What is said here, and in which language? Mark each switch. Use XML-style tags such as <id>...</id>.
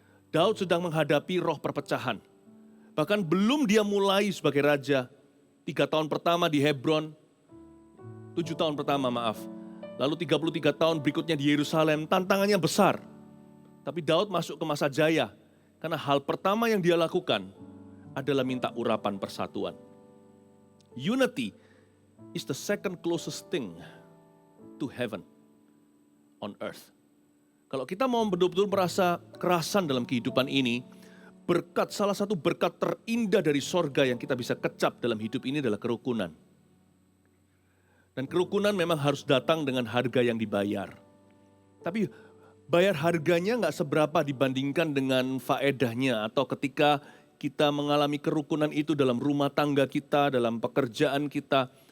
<id>Daud sedang menghadapi roh perpecahan. Bahkan belum dia mulai sebagai raja, 3 tahun pertama di Hebron, 7 tahun pertama lalu 33 tahun berikutnya di Yerusalem, tantangannya besar. Tapi Daud masuk ke masa jaya, karena hal pertama yang dia lakukan adalah minta urapan persatuan.</id> <en>Unity is the second closest thing to heaven on earth.</en> <id>Kalau kita mau betul-betul merasa kerasan dalam kehidupan ini, salah satu berkat terindah dari sorga yang kita bisa kecap dalam hidup ini adalah kerukunan. Dan kerukunan memang harus datang dengan harga yang dibayar. Tapi bayar harganya nggak seberapa dibandingkan dengan faedahnya atau ketika kita mengalami kerukunan itu dalam rumah tangga kita, dalam pekerjaan kita.</id>